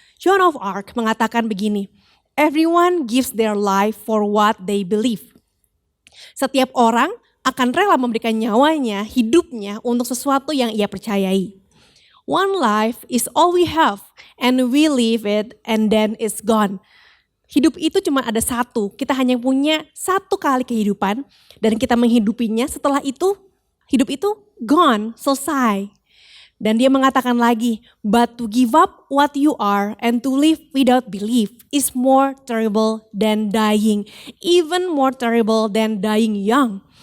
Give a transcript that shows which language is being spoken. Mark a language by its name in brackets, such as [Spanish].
[Indonesian] Joan of Arc mengatakan begini, [English] everyone gives their life for what they believe. [Indonesian] Setiap orang akan rela memberikan nyawanya, hidupnya untuk sesuatu yang ia percayai. [English] One life is all we have and we live it and then it's gone. [Indonesian] Hidup itu cuma ada satu, kita hanya punya satu kali kehidupan dan kita menghidupinya, setelah itu hidup itu gone, selesai. Dan dia mengatakan lagi, [English] but to give up what you are and to live without belief is more terrible than dying, even more terrible than dying young.